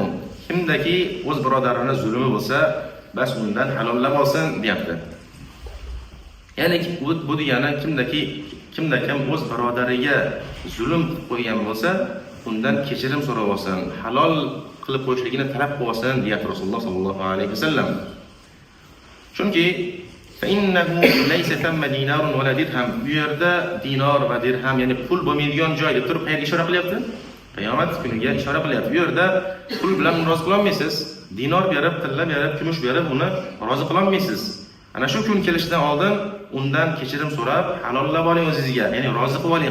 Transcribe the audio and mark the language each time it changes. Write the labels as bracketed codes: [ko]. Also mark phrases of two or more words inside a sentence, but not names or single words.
[uz] Kimdaki o'z birodarining zulmi bo'lsa, bas undan halollab olsin, deyapti. Ya'ni bu degani kimda kim o'z birodariga zulm qilib qo'ygan bo'lsa, undan kechirim so'rab olsin, halol qilib qo'yishligini talab qilib olsin, deyapti Rasululloh [ar] صلى الله عليه وسلم. Chunki فإنه ليس ثم دينار ولا درهم. [uz] Bu yerda dinor va dirham, ya'ni pul bo'lmaydigan joyda turib qayerga ishora qilyapti? Qiyomat kuniga ishora qilyapti. Bu yerda pul bilan rozi qila olmaysiz. Dinor berib, tilla berib, kumush berib uni rozi qila olmaysiz. Ana shu kun kelishidan oldin undan kechirim so'rab, halollab oling o'zingizga, ya'ni rozi qilib oling.